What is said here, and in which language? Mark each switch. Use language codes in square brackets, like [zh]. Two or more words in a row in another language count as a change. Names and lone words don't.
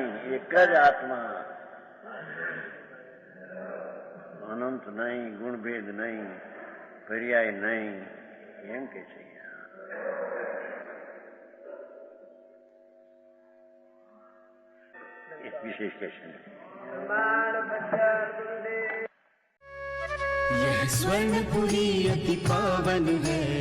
[gu] એક જ આત્મા, અનંત નહીં, ગુણભેદ નહીં, પર્યાય નહીં, એમ કે છે. એક વિશેષ કહેશે. [hi] प्रमाण बच्चन गुरुदेव यह स्वर्णपुरी अति पावन है.